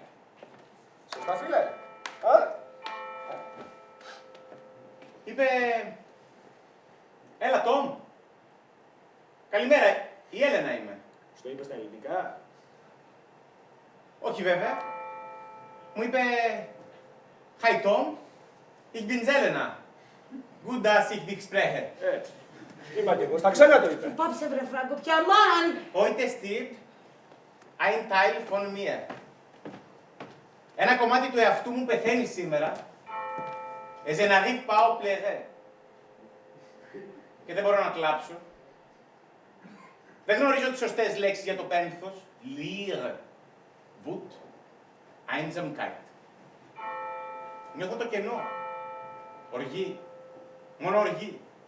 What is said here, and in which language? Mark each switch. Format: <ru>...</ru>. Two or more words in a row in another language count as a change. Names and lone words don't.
<el>Σωστά, φίλε. Α? Είπε... Έλα, Τόμ. Καλημέρα. Η Έλενα είμαι. Στο είπε στα ελληνικά. Όχι βέβαια. Μου είπε...</el> <de>Hi, Tom. Ich bin Elena. Gut, dass ich dich spreche.</de> <el>Έτσι. Είπα και εγώ. Στα ξένα το είπε. Πάψε βρε Φράγκο, πια μαν!</el> <de>Heute stirbt ein Teil von mir.</de> <el>Ένα κομμάτι του εαυτού μου πεθαίνει σήμερα.</el> <fr>Et je n'arrive pas au pleurer.</fr> <el>Και δεν μπορώ να κλάψω. Δεν γνωρίζω τις σωστές λέξεις για το πένθος.</el> <de>Leere, Wut, Einsamkeit.</de> <el>Νιώθω το κενό. Οργή. Μόνο οργή.</el>